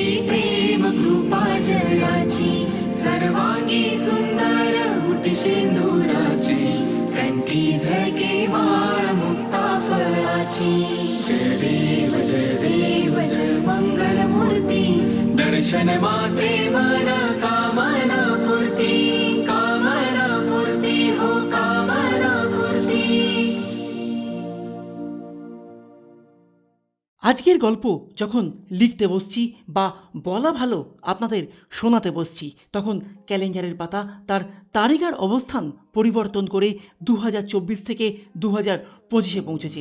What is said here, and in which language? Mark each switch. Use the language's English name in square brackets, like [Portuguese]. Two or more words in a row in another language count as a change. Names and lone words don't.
[Marathi] प्रेम कृपा जयाची सर्वांगी सुंदर हुटी सिंदुराची कंठी झळके माळ मुक्ता फळाची जय देव जय मंगल मूर्ती दर्शन मात्रे मन कामना पूर्ती हो कामना पूर्ती। [Bangla] আজকের গল্প যখন লিখতে বসছি বা বলা ভালো আপনাদের শোনাতে বসছি তখন ক্যালেন্ডারের পাতা তার তারিখার অবস্থান পরিবর্তন করে 2024 থেকে 2025-এ পৌঁছেছে।